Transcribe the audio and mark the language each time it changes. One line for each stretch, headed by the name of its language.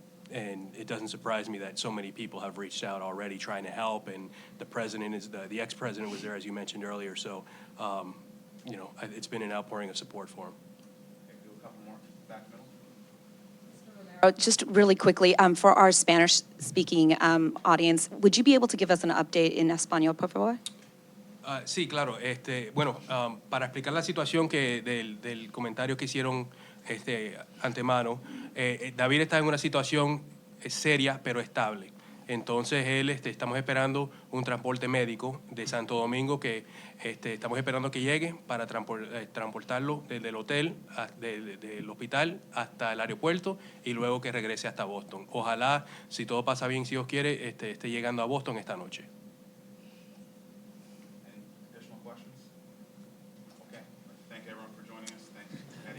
English: And it doesn't surprise me that so many people have reached out already trying to help, and the president is, the ex-president was there, as you mentioned earlier, so, it's been an outpouring of support for him. Okay, do a couple more, back middle. Just really quickly, for our Spanish-speaking audience, would you be able to give us an update in
Spanish: español, por favor? Sí, claro. Bueno, para explicar la situación del comentario que hicieron antemano, David está en una situación seria pero estable. Entonces él, estamos esperando un transporte médico de Santo Domingo que estamos esperando que llegue para transportarlo desde el hotel, del hospital hasta el aeropuerto y luego que regrese hasta Boston. Ojalá, si todo pasa bien, si Dios quiere, esté llegando a Boston esta noche.
English: Any additional questions? Okay, thank everyone for joining us. Thanks, Eddie.